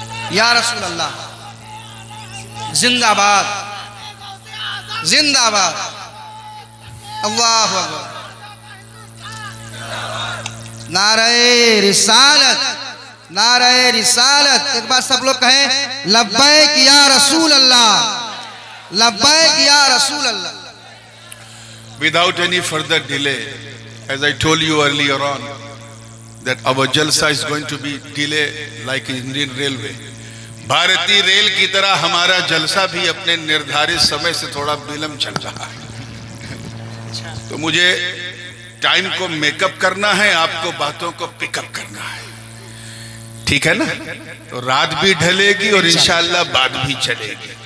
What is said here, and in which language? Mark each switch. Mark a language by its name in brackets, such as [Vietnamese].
[Urdu] یا رسول اللہ زندہ باد زندہ باد اللہ اکبر نعرہ رسالت نعرہ رسالت ایک بار سب لوگ کہیں لبیک یا رسول اللہ لبیک یا رسول اللہ [English] Without any further delay, as I told you earlier on, that our jalsa is going to be delayed like Indian Railway. [Urdu] بھارتی ریل کی طرح ہمارا جلسہ بھی اپنے نردھارت سمے سے تھوڑا بیلم چل رہا ہے تو مجھے ٹائم کو میک اپ کرنا ہے آپ کو باتوں کو پک اپ کرنا ہے ٹھیک ہے نا تو رات بھی ڈھلے گی اور انشاءاللہ بات بھی چلے گی